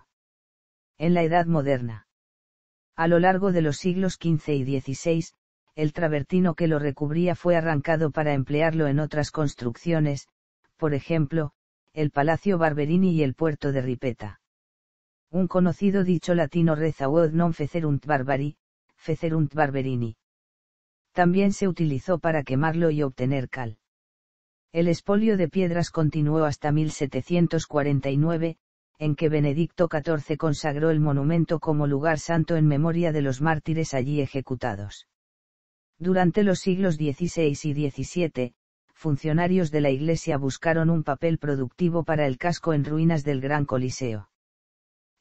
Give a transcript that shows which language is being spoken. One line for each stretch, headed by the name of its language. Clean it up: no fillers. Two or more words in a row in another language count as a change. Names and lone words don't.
Spanish: En la Edad Moderna. A lo largo de los siglos XV y XVI, el travertino que lo recubría fue arrancado para emplearlo en otras construcciones, por ejemplo, el Palacio Barberini y el puerto de Ripetta. Un conocido dicho latino reza
Latin: "Quod non fecerunt barbari, fecerunt barberini".
Spanish: También se utilizó para quemarlo y obtener cal. El expolio de piedras continuó hasta 1749, en que Benedicto XIV consagró el monumento como lugar santo en memoria de los mártires allí ejecutados. Durante los siglos XVI y XVII, funcionarios de la Iglesia buscaron un papel productivo para el casco en ruinas del Gran Coliseo.